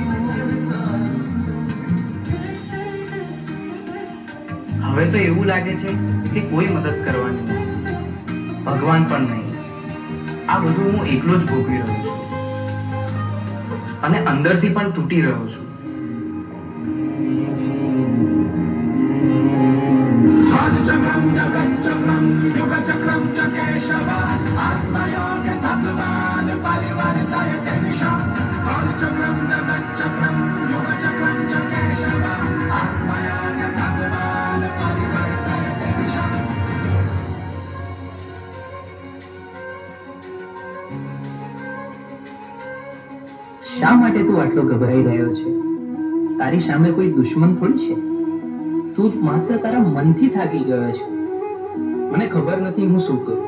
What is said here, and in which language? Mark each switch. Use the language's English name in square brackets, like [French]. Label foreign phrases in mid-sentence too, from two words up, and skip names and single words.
[Gujarati] હવે તો એવું લાગે છે કે કોઈ મદદ કરવાની નથી, ભગવાન પણ નહીં. આ બધું હું એકલો જ ભોગવી રહ્યો છું અને અંદરથી પણ તૂટી રહ્યો છું. [Sanskrit] चक्रम जगत चक्रम युग चक्रम च केशव आत्मयोग भगवान परिवर्तय दिशा. चक्रम जगत चक्रम युग चक्रम च केशव आत्मयोग भगवान परिवर्तय दिशा. [Gujarati] શા માટે તું આટલો ગભરાઈ રહ્યો છે? તારી સામે કોઈ દુશ્મન થોડી છે. તું માત્ર તારા મનથી થાકી ગયો છે. મને ખબર નથી હું શું કરું.